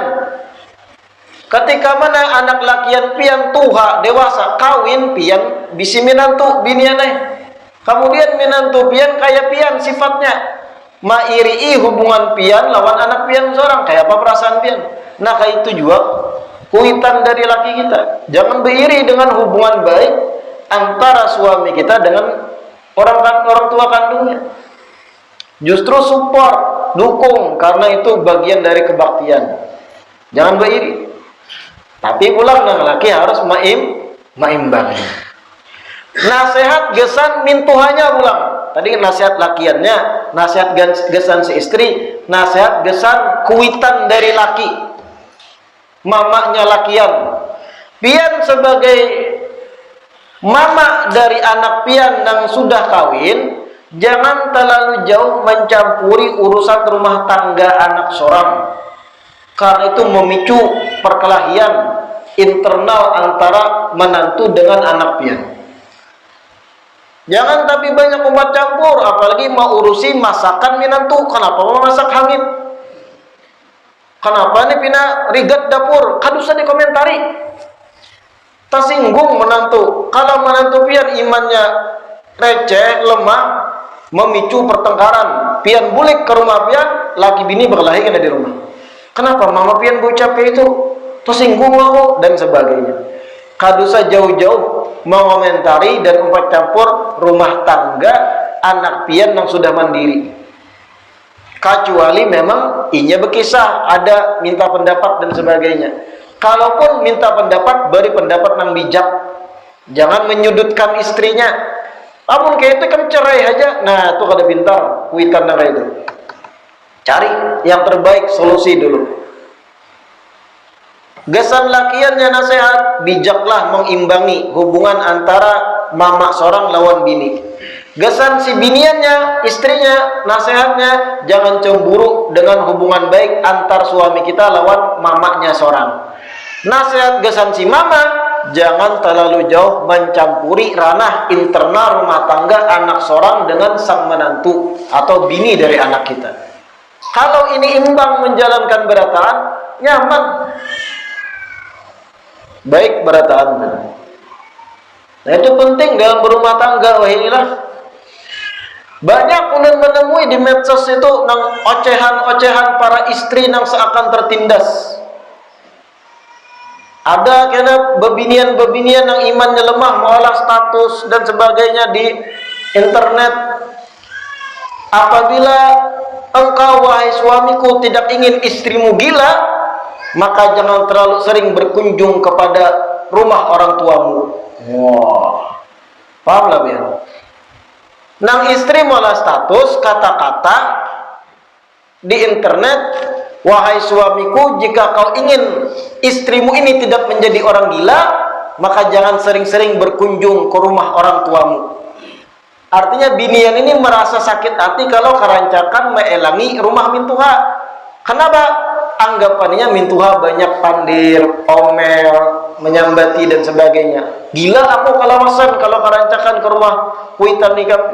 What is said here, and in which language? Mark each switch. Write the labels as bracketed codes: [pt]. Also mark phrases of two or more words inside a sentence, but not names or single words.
[bjn] Ketika mana anak lakian pian tuha dewasa kawin, pian bisi minantu binianai. Kemudian minantu pian kayak pian sifatnya, mairii hubungan pian lawan anak pian seorang, kayak apa perasaan pian. Nah kayak itu juga kuitan dari laki kita. [id] Jangan beriri dengan hubungan baik antara suami kita dengan orang tua kandungnya. Justru support, dukung, karena itu bagian dari kebaktian. Jangan beriri. [bjn] Tapi pulang nang laki harus maimbangi. Nasihat gesan mintuhanya pulang. Tadi nasihat lakiannya, nasihat gesan si istri, nasihat gesan kuitan dari laki, mamanya lakian. [id] Pian sebagai mama dari anak pian yang sudah kawin, jangan terlalu jauh mencampuri urusan rumah tangga anak seorang, karena itu memicu perkelahian internal antara menantu dengan anak pian. Jangan tapi banyak umat campur, apalagi mau urusin masakan minantu. [bjn] Kenapa mau masak hangit? Kenapa nih pina rigat dapur? [id] Kan usah dikomentari. Tersinggung menantu. Kalau menantu pian imannya receh, lemah, memicu pertengkaran. [bjn] Pian bulik ke rumah pian, laki bini berkelahi kena di rumah. Kenapa mama pian berucap kayak itu? Tersinggung aku dan sebagainya. Kadusa jauh-jauh mengomentari dan umpat campur rumah tangga anak pian yang sudah mandiri. Kecuali memang inya berkisah, ada minta pendapat dan sebagainya. [id] Kalaupun minta pendapat, beri pendapat yang bijak. Jangan menyudutkan istrinya. Namun kayak itu kan cerai aja. [bjn] Nah, itu kada pintar kuitan nang itu. Cari yang terbaik, solusi dulu. Gesan lakiannya nasihat, bijaklah mengimbangi hubungan antara mama seorang lawan bini. Gesan si biniannya, [id] istrinya, nasihatnya, jangan cemburu dengan hubungan baik antar suami kita lawan mamanya seorang. Nasihat gesan si mama, jangan terlalu jauh mencampuri ranah internal rumah tangga anak seorang dengan sang menantu atau bini dari anak kita. [bjn] Kalau ini imbang menjalankan berataan, nyaman. Baik berataan. [id] Nah itu penting dalam berumah tangga. [bjn] Wahinilah banyak ulun menemui di medsos itu nang ocehan-ocehan para istri nang seakan tertindas. Ada kena bebinian-bebinian yang imannya lemah mengolah status dan sebagainya di internet. [id] Apabila engkau wahai suamiku tidak ingin istrimu gila, maka jangan terlalu sering berkunjung kepada rumah orang tuamu. [bjn] Wah, paham lah biar. [id] Nang istri malah status kata-kata di internet, wahai suamiku, jika kau ingin istrimu ini tidak menjadi orang gila, maka jangan sering-sering berkunjung ke rumah orang tuamu. [bjn] Artinya binian ini merasa sakit hati kalau kerancakan meelangi rumah mintuha. Kenapa? Anggapannya mintuha banyak pandir, omel, menyambati dan sebagainya. Gila aku kalawasan kalau kerancakan ke rumah kuitan nikah.